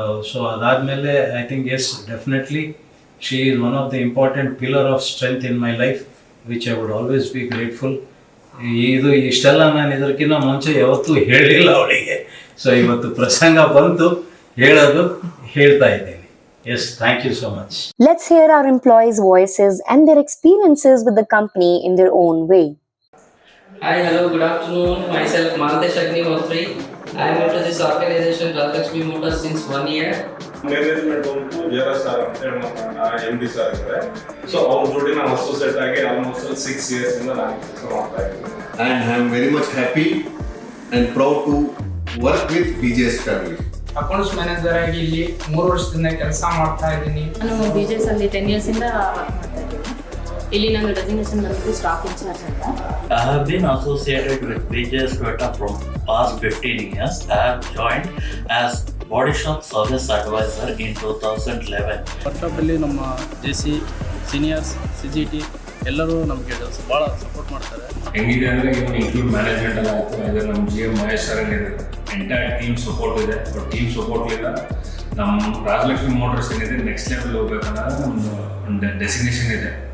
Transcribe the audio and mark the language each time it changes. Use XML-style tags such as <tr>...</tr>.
<en>So adadmele I think yes, definitely she is one of the important pillar of strength in my life, which I would always be grateful.</en> <kn>ಇದು ಇಷ್ಟೆಲ್ಲ ನಾನು ಇದಕ್ಕಿಂತ ಮುಂಚೆ ಯಾವತ್ತೂ ಹೇಳಿಲ್ಲ ಅವಳಿಗೆ. ಸೊ ಇವತ್ತು ಪ್ರಸಂಗ ಬಂತು, ಹೇಳ್ತಾ ಇದ್ದೀನಿ.</kn> <en>Yes, thank you so much. Let's hear our employees' voices and their experiences with the company in their own way. Hi, hello, good afternoon. Myself Maltesh Agnihotri. I am into this organization Rajakshmi Motors since 1 year.</en> <kn>Management ಬಂತು Jayaraj sir ಅಂತ ಹೇಳಿ ನಮ್ಮ MD sir ಇದ್ದಾರೆ. So ಅವ್ರ ಜೋಡಿ ನಾವು associate ಆಗಿ almost 6 years ಇಂದ ನಾನು ಕೆಲಸ ಮಾಡ್ತಾ ಇದ್ದೀನಿ.</kn> <en>And I am very much happy and proud to work with BJS family.</en> <kn>Accounts manager ಆಗಿ ಇಲ್ಲಿ 3 ವರ್ಷದಿಂದ ಕೆಲಸ ಮಾಡ್ತಾ ಇದ್ದೀನಿ. ನಾನು BJS ಅಲ್ಲಿ 10 years ಇಂದ ಮಾಡ್ತಾ ಇದ್ದೀನಿ. ಇಲ್ಲಿ ನಾನು ಡೆಸಿಗ್ನೇಷನ್ ಬಂದು ಸ್ಟಾಕ್ ಇನ್ಚಾರ್ಜ್ ಅಂತ.</kn> <en>I have been associated with BJS Toyota from past 15 years. I have joined as body shop service advisor in 2011.</en> <kn>ವರ್ಕ್ಶಾಪಲ್ಲಿ ನಮ್ಮ JC ಸೀನಿಯರ್ಸ್ CGT ಎಲ್ಲರೂ ನಮಗೆ ಭಾಳ ಸಪೋರ್ಟ್ ಮಾಡ್ತಾರೆ. ಹೆಂಗಿದೆ ಅಂದರೆ ಇವನು ಇನ್ಕ್ಲೂಡ್ ಮ್ಯಾನೇಜ್ಮೆಂಟ್ ಎಲ್ಲ ಆಗ್ತದೆ. ಇದು ನಮ್ಮ GM ಮಹೇಶ್ ಸರ್ ಏನಿದೆ, ಎಂಟೈರ್ ಟೀಮ್ ಸಪೋರ್ಟ್ ಇದೆ. ಬಟ್ ಟೀಮ್ ಸಪೋರ್ಟ್ಲಿಂದ ನಮ್ಮ ರಾಜಲಕ್ಷ್ಮಿ ಮೋಟರ್ಸ್ ಏನಿದೆ ನೆಕ್ಸ್ಟ್ ಲೆವೆಲ್ ಹೋಗ್ಬೇಕನ್ನೋದು ನಮ್ಮದು ಒಂದು ಡೆಸಿಗ್ನೇಷನ್ ಇದೆ.</kn>